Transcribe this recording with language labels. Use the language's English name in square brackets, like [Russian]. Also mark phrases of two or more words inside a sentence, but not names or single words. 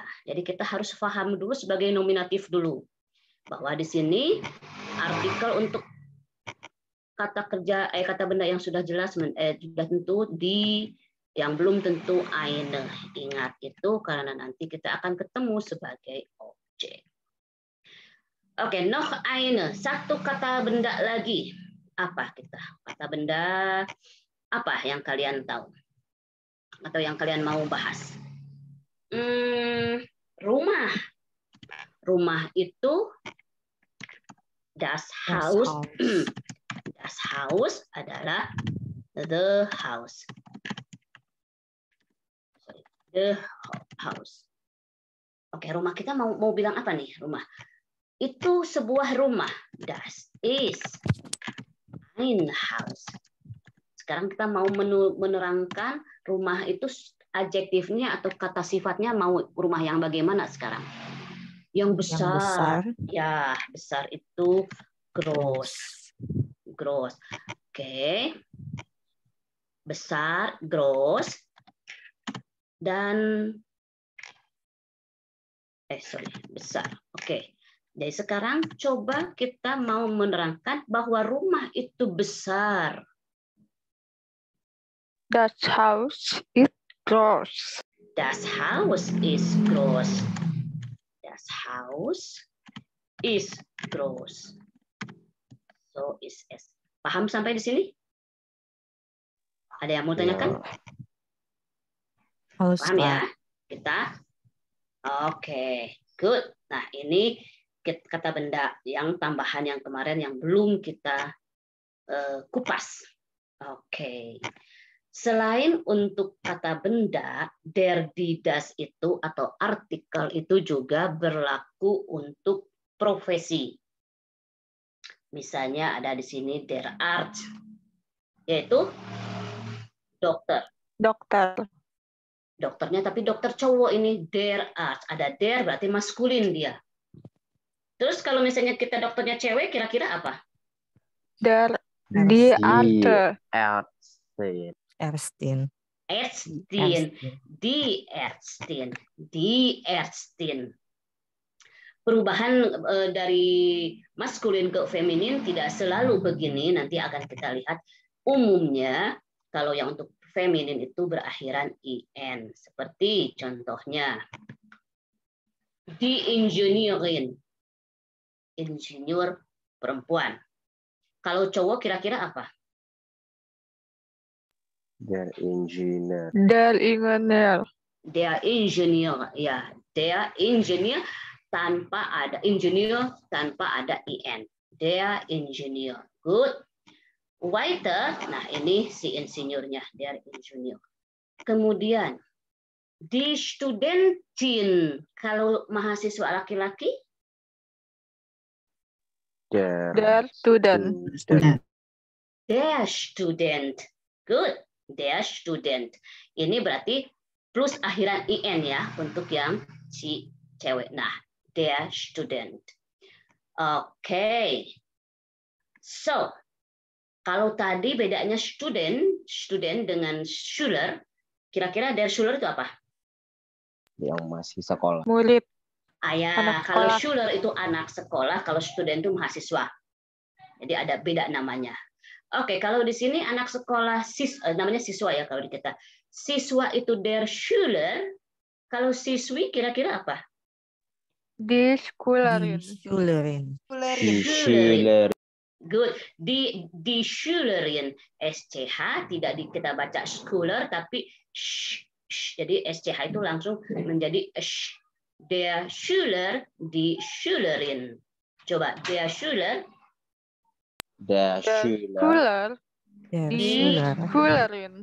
[Indonesian] Jadi kita harus paham dulu sebagai nominatif dulu. Bahwa di sini artikel untuk kata kerja kata benda yang sudah jelas sudah tentu di yang belum tentu eine. Ingat itu karena nanti kita akan ketemu sebagai objek. Oke, [German] noch eine. [Indonesian] Satu kata benda lagi. Apa kita? Kata benda apa yang kalian tahu? Atau yang kalian mau bahas? Rumah. Rumah itu [German] das Haus. Das Haus [Indonesian] adalah [English] the house. The house. [Indonesian] Oke, rumah kita mau bilang apa nih? Rumah. Itu sebuah rumah. [German] Das ist ein Haus. [Indonesian] Sekarang kita mau menerangkan rumah itu adjektifnya atau kata sifatnya mau rumah yang bagaimana sekarang? Yang besar. Ya, besar itu groß. [German] Groß. [Indonesian] Oke. Besar, groß. Dan besar. Oke. Jadi sekarang coba kita mau menerangkan bahwa rumah itu besar. [German] Das Haus ist groß. Das Haus ist groß. Das Haus ist groß. So ist es. [Indonesian] Paham sampai di sini? Ada yang mau tanyakan? Paham ya? Kita? Oke, good. Nah, ini kata benda yang tambahan yang kemarin yang belum kita kupas. Oke. Selain untuk kata benda, [German] der, die, das [Indonesian] itu atau artikel itu juga berlaku untuk profesi. Misalnya ada di sini [German] der Arzt, [Indonesian] yaitu dokter. Dokternya tapi dokter cowok ini [German] der Arzt. [Indonesian] Ada der berarti maskulin dia. Terus kalau misalnya kita dokternya cewek, kira-kira apa? [German] Die Arte. Ärztin. Die Ärztin. [Indonesian] Perubahan dari maskulin ke feminin tidak selalu begini, nanti akan kita lihat. Umumnya kalau yang untuk feminin itu berakhiran in, seperti contohnya [German] die Ingenieurin, [Indonesian] insinyur perempuan. Kalau cowok kira-kira apa? [German] Der Ingenieur. Der Ingenieur. Der Ingenieur, [Indonesian] ya, [German] der Ingenieur [Indonesian] tanpa ada ingenieur, tanpa ada in. [German] Der Ingenieur. Good. Weiter, [Indonesian] nah ini si insinyurnya, [German] der Ingenieur. [Indonesian] Kemudian [German] die Studentin, [Indonesian] kalau mahasiswa laki-laki? [German] Der Student. Der Student. Good. Der Student. [Indonesian] Ini berarti plus akhiran in ya untuk yang si cewek. Nah, [German] der Student. [Indonesian] Oke. So, kalau tadi bedanya student dengan Schüler, kira-kira [German] der Schüler [Indonesian] itu apa? Yang masih sekolah. Murid. Kalau Schüler itu anak sekolah, kalau student itu mahasiswa. Jadi ada beda namanya. Oke, kalau di sini anak sekolah namanya siswa ya kalau di kita. Siswa itu [German] der Schüler, [Indonesian] kalau siswi kira-kira apa? [German] Die Schülerin. Schüler. [Indonesian] Good. [German] Die Schülerin, [Indonesian] SCH tidak kita baca Schüler tapi jadi SCH itu langsung menjadi sh. [German] Der Schüler, die Schülerin. Coba, der Schüler. Der Schüler. Die Schülerin.